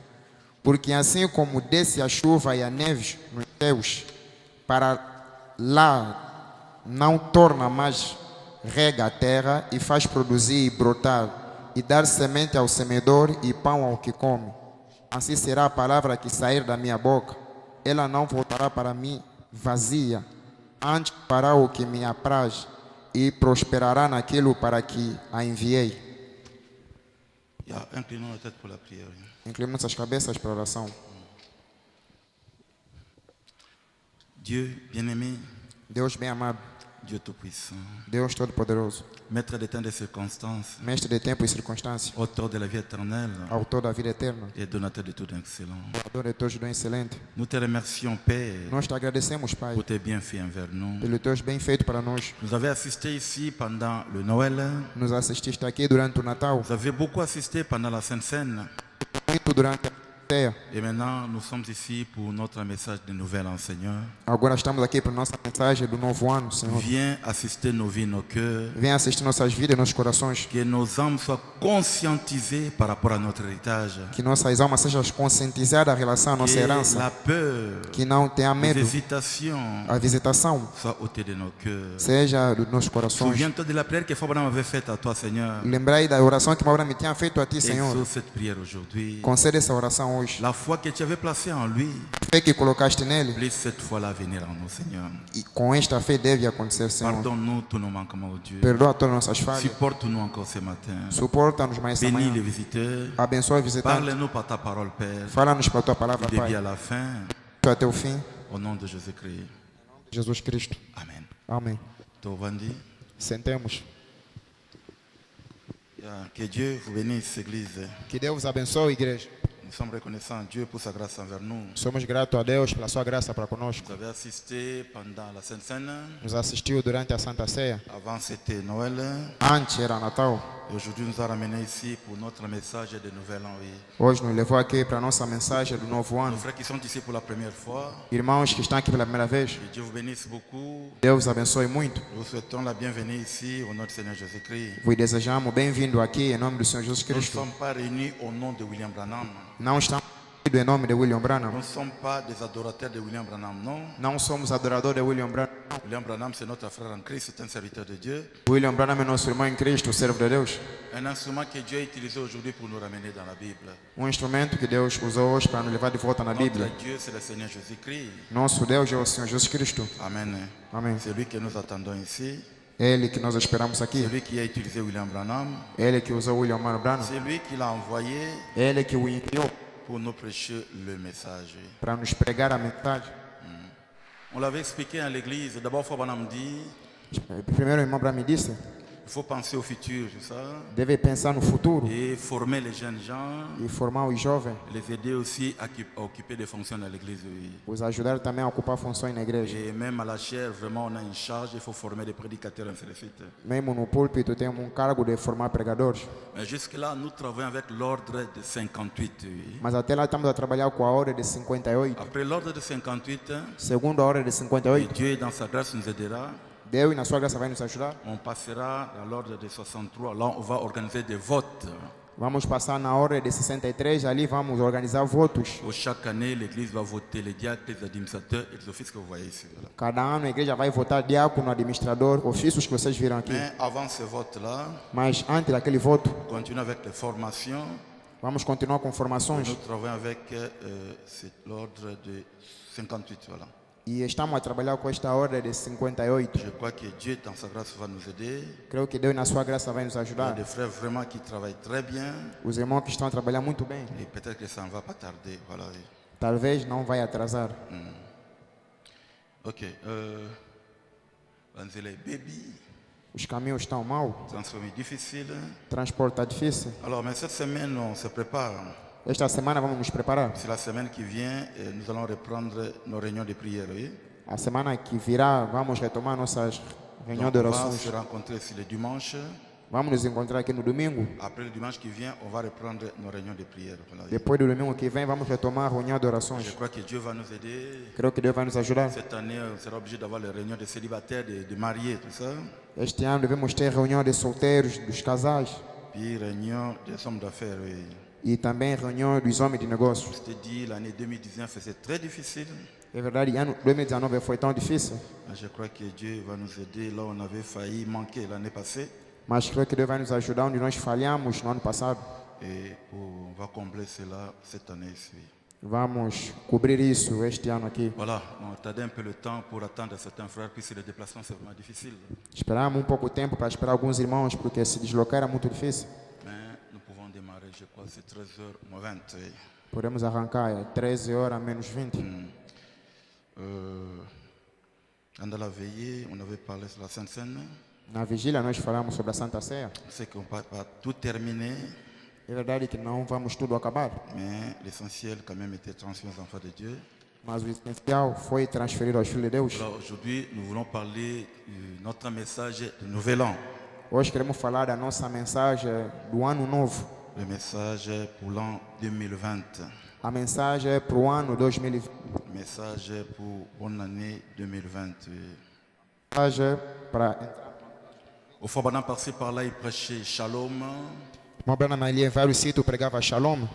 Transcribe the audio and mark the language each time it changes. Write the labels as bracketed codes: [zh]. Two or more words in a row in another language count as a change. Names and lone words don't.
[pt] Porque assim como desce a chuva e a neve nos céus, para lá não torna mais rega a terra e faz produzir e brotar, e dar semente ao semeador e pão ao que come. Assim será a palavra que sair da minha boca. Ela não voltará para mim vazia, antes fará o que me apraz, e prosperará naquilo para que a enviei. [fr] Inclinons la tête pour la prière. [pt] Inclinemos as cabeças para a oração. [fr] Dieu bien-aimé, [pt] Deus bem amado, [fr] Dieu tout-puissant, [pt] Deus todo-poderoso, [fr] maître des temps et des circonstances, [pt] mestre de tempo e circunstâncias, [fr] auteur de la vie éternelle [pt] autor da vida eterna, [fr] et donateur de tout excellent. [pt] doador de todos dons excelente. [fr] Nous te remercions, Père, [pt] Nós te agradecemos, Pai, [fr] pour tes bienfaits envers nous. [pt] pelos teus bem feito para nós. [fr] Vous avez assisté ici pendant le Noël. [pt] Nos assististe aqui durante o Natal, [fr] Vous avez beaucoup assisté pendant la Sainte Seine. [pt] muito durante a ceia. [fr] Et maintenant, nous sommes ici pour notre message de Nouvel An, Seigneur. [pt] Agora estamos aqui para a nossa mensagem do novo ano, Senhor. [fr] Viens assister nos vies, nos cœurs. [pt] Venha assistir nossas vidas e nossos corações. [fr] Que nos âmes soient conscientisées par rapport à notre héritage. [pt] Que nossas almas sejam conscientizadas em relação à nossa Que herança. [fr] la peur, [pt] Que não tenha [fr] les [pt] medo. [fr] hésitations [pt] A visitação [fr] soient ôtées de nos cœurs. [pt] seja dos nossos corações. [fr] Souviens-toi de la prière que Fabraham avait faite à toi, Seigneur. [pt] Lembrai da oração que Abraão me tinha feito a ti, Senhor. [fr] Exauce cette prière aujourd'hui. [pt] Concede essa oração hoje. [fr] La foi que tu avais placée en lui, [pt] A fé que colocaste nele, [fr] laisse cette foi-là venir en nous, Seigneur. [pt] e com esta fé deve acontecer, Senhor. [fr] Pardonne-nous tous nos manquements, oh Dieu. [pt] Perdoa todas as nossas falhas. [fr] Supporte-nous encore ce matin. [pt] Suporta-nos mais essa [fr] Bénis les [pt] manhã. [fr] visiteurs. [pt] Abençoa a visitante. [fr] Parle-nous par ta parole, Père, [pt] Fala-nos pela tua palavra, [fr] du début [pt] Pai. [fr] à la fin, [pt] Até o fim. [fr] au nom de Jésus-Christ. [pt] Jesus Cristo. [fr] Amen. [pt] Amém. [fr] Tovandi. [pt] Sentemos. [fr] Que Dieu vous bénisse, Église. [pt] Que Deus abençoe a igreja. [fr] Nous sommes reconnaissants à Dieu pour sa grâce envers nous. [pt] Somos gratos a Deus pela sua graça para conosco. [fr] Vous avez assisté pendant la Sainte Seine. [pt] Nos assistiu durante a Santa Ceia. [fr] Avant, c'était Noël. [pt] Antes era Natal. [fr] Et aujourd'hui, nous a ramenés ici pour notre message de Nouvel An. Oui. [pt] Hoje nos levou aqui para a nossa mensagem do novo [fr] Nos [pt] ano. [fr] frères qui sont ici pour la première fois, [pt] Irmãos que estão aqui pela primeira vez, [fr] que Dieu vous bénisse beaucoup. [pt] Deus abençoe muito. [fr] Nous vous souhaitons la bienvenue ici au nom du Seigneur Jésus-Christ. [pt] Vos desejamos bem-vindo aqui em nome do Senhor Jesus [fr] Nous ne [pt] Cristo. [fr] sommes pas réunis au nom de William Branham. [pt] Não estamos em nome de William [fr] Nous [pt] Branham. [fr] ne sommes pas des adorateurs de William Branham, non. [pt] Não somos adoradores de William Branham. [fr] William Branham, c'est notre frère en Christ, c'est un serviteur de Dieu. [pt] William Branham é nosso irmão em Cristo, servo de Deus. [fr] Un instrument que Dieu a utilisé aujourd'hui pour nous ramener dans la Bible. [pt] Instrumento que Deus usou hoje para nos levar de volta na Bíblia. [fr] Notre Dieu, c'est le Seigneur Jésus-Christ. [pt] Nosso Deus é o Senhor Jesus Cristo. [fr] Amen. [pt] Amém. [fr] C'est lui que nous attendons ici. [pt] Ele que nós esperamos aqui. [fr] C'est lui qui a utilisé William Branham. [pt] Ele que usou William Branham. [fr] C'est lui qui l'a envoyé [pt] Ele que o enviou [fr] pour nous prêcher le message. [pt] para nos pregar a mensagem. [fr] On l'avait expliqué à l'église. D'abord, Frère Branham dit, [pt] Primeiro o irmão Branham disse, [fr] il faut penser au futur, tout ça. [pt] deve pensar no futuro [fr] Et former les jeunes gens. [pt] e formar os jovens, [fr] Les aider aussi à occuper des fonctions dans l'église. Oui. [pt] os ajudar também a ocupar funções na igreja. [fr] Et même à la chair, vraiment, on a une charge. Il faut former des prédicateurs, ainsi de suite. [pt] Mesmo no púlpito temos cargo de formar pregadores, [fr] Mais jusque-là, nous travaillons avec l'ordre de 58. Oui. [pt] mas até lá estamos a trabalhar com a ordem de 58. [fr] Après l'ordre de 58, [pt] Segundo a ordem de [fr] et [pt] 58, [fr] Dieu, dans sa grâce, nous aidera. [pt] Deus na sua graça vai nos ajudar. [fr] On passera dans l'ordre de 63. Là, on va organiser des votes. [pt] Vamos passar na ordem de 63, ali vamos organizar votos. [fr] Où chaque année, l'église va voter les diacres, les administrateurs et les offices que vous voyez ici. Voilà. [pt] Cada ano a igreja vai votar diácono, administrador, ofícios que vocês viram aqui. [fr] Mais avant ce vote-là, [pt] Mas antes daquele voto, [fr] on continue avec les formations. [pt] vamos continuar com formações. [fr] Nous travaillons avec l'ordre de 58. Voilà. [pt] E estamos a trabalhar com esta ordem de 58. [fr] Je crois que Dieu, dans sa grâce, va nous aider. [pt] Creio que Deus na sua graça vai nos [fr] Il y a [pt] ajudar. [fr] des frères vraiment qui travaillent très bien. [pt] Os irmãos que estão a trabalhar muito bem. [fr] Et peut-être que ça ne va pas tarder. Voilà. [pt] Talvez não vai atrasar. [ln] Ok. Vanzele baby, [pt] Os caminhos estão mal, [fr] transformé difficile. [pt] transporte está difícil. [fr] Alors, mais cette semaine, on se prépare. [pt] Esta semana vamos nos preparar. [fr] C'est la semaine qui vient et nous allons reprendre nos réunions de prière. Oui? [pt] A semana que virá vamos retomar nossas reuniões de [fr] Donc, on va [pt] orações. [fr] se rencontrer ici le dimanche. [pt] Vamos nos encontrar aqui no domingo. [fr] Après le dimanche qui vient, on va reprendre nos réunions de prière. Voilà, oui? [pt] Depois do domingo que vem, vamos retomar a reunião de [fr] Je [pt] orações. [fr] crois que Dieu va nous aider. [pt] Creio que Deus vai nos ajudar. [fr] Cette année, on sera obligé d'avoir les réunions de célibataires, de mariés, tout ça. [pt] Este ano devemos ter reunião de solteiros, dos casais. [fr] Puis réunion des hommes d'affaires. Oui. [pt] E também reunião dos homens de negócios. [fr] Je te dis, l'année 2019, c'est très difficile. [pt] É verdade, ano 2019 foi tão difícil. [fr] Je crois que Dieu va nous aider là où on avait failli manquer l'année passée. [pt] Mas creio que Deus vai nos ajudar onde nós falhamos no ano passado. [fr] Et on va combler cela cette année ici. [pt] Vamos cobrir isso este ano aqui. [fr] Voilà, on attendait un peu le temps pour attendre certains frères, puisque le déplacement c'est vraiment difficile. [pt] Esperamos pouco tempo para esperar alguns irmãos, porque se deslocar era muito difícil. [fr] Mais nous pouvons démarrer, je crois, c'est 13h moins 20. Oui. [pt] Podemos arrancar 13 horas menos 20. [fr] Dans la veillée, on avait parlé sur la Sainte Seine. [pt] Na vigília nós falamos sobre a Santa Ceia. [fr] C'est qu'on ne va pas tout terminer, [pt] É verdade que não vamos tudo acabar, [fr] mais l'essentiel quand même était transmis aux enfants de Dieu. [pt] mas o essencial foi transferido aos filhos de Deus. [fr] Alors aujourd'hui, nous voulons parler de notre message de Nouvel An. [pt] Hoje queremos falar da nossa mensagem do ano novo. [fr] Le message pour l'an 2020. [pt] A mensagem para o ano 2020. [fr] Message pour bonne année 2020. [pt] Mensagem para [fr] Au fond, pendant par-ci par-là, il prêchait Shalom. [pt] Irmão Branham ali em vários sítios pregava Shalom.